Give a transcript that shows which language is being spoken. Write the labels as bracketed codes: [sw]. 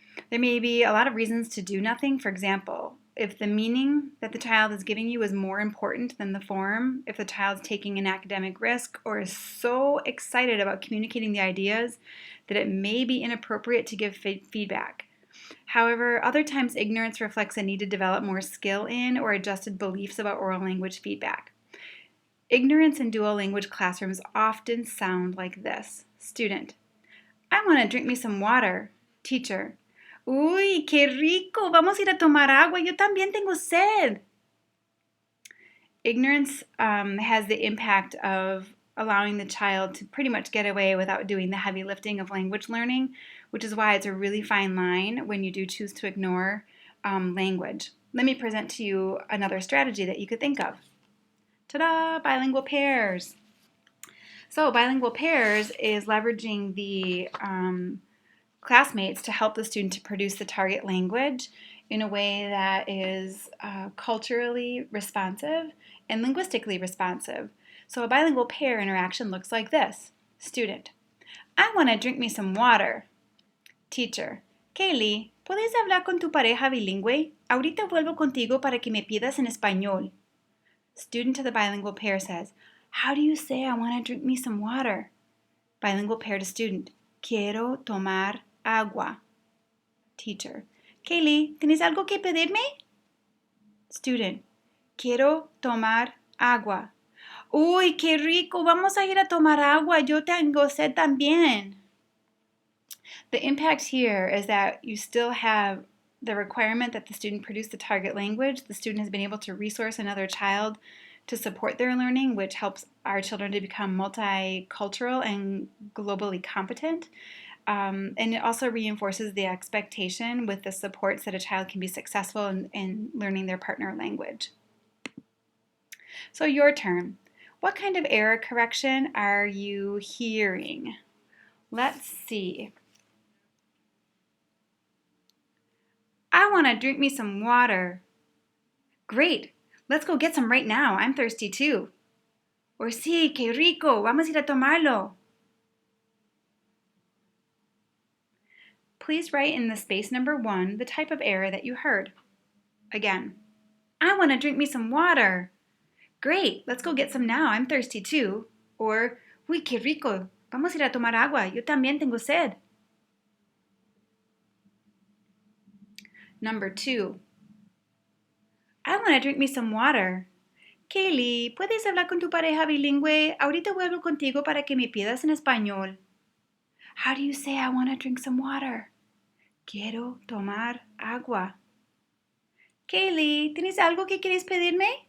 [en] There may be a lot of reasons to do nothing. For example, if the meaning that the child is giving you is more important than the form, if the child's taking an academic risk or is so excited about communicating the ideas that it may be inappropriate to give feedback. However, other times ignorance reflects a need to develop more skill in or adjusted beliefs about oral language feedback. Ignorance in dual language classrooms often sound like this. Student: I want to drink me some water. [es] Teacher: Uy, qué rico, vamos a ir a tomar agua, yo también tengo sed. [en] Ignorance has the impact of allowing the child to pretty much get away without doing the heavy lifting of language learning, which is why it's a really fine line when you do choose to ignore language. Let me present to you another strategy that you could think of. Ta-da! Bilingual pairs. So bilingual pairs is leveraging the classmates to help the student to produce the target language in a way that is culturally responsive and linguistically responsive. So a bilingual pair interaction looks like this. Student: I want to drink me some water. [es] Teacher: Kaylee, ¿puedes hablar con tu pareja bilingüe? Ahorita vuelvo contigo para que me pidas en español. [en] Student to the bilingual pair says, how do you say I want to drink me some water? Bilingual pair to student: [es] Quiero tomar agua. Teacher: Kaylee, ¿tienes algo que pedirme? Student: Quiero tomar agua. Uy, qué rico, vamos a ir a tomar agua, yo tengo sed también. [en] The impact here is that you still have the requirement that the student produce the target language. The student has been able to resource another child to support their learning, which helps our children to become multicultural and globally competent. And it also reinforces the expectation with the supports that a child can be successful in learning their partner language. So your turn. What kind of error correction are you hearing? Let's see. I want to drink me some water. Great, let's go get some right now. I'm thirsty too. [es] Or sí, qué rico, vamos a ir a tomarlo. [en] Please write in the space number 1 the type of error that you heard. Again, I want to drink me some water. Great, let's go get some now. I'm thirsty too. [es] Or, uy, qué rico, vamos a ir a tomar agua. Yo también tengo sed. [en] Number 2. I want to drink me some water. [es] Kaylee, ¿puedes hablar con tu pareja bilingüe? Ahorita vuelvo contigo para que me pidas en español. [en] How do you say I want to drink some water? [es] Quiero tomar agua. Kaylee, ¿tienes algo que quieres pedirme?